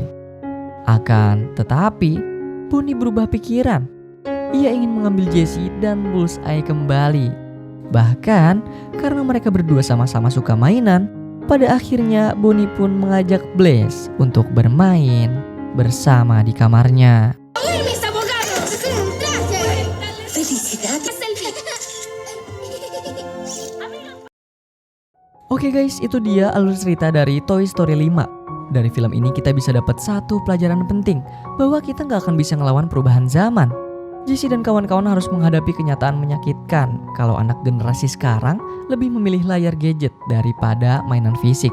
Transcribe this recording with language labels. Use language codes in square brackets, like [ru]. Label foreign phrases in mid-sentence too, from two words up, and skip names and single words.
[id] Akan tetapi, Bonnie berubah pikiran. Ia ingin mengambil Jessie dan Bullseye kembali. Bahkan karena mereka berdua sama-sama suka mainan, pada akhirnya Bonnie pun mengajak Blaze untuk bermain bersama di kamarnya. [es] Mis abogados. Felicidades. [id] Oke guys, itu dia alur cerita dari Toy Story 5. Dari film ini kita bisa dapat satu pelajaran penting, bahwa kita nggak akan bisa ngelawan perubahan zaman. Jessie dan kawan-kawan harus menghadapi kenyataan menyakitkan kalau anak generasi sekarang lebih memilih layar gadget daripada mainan fisik.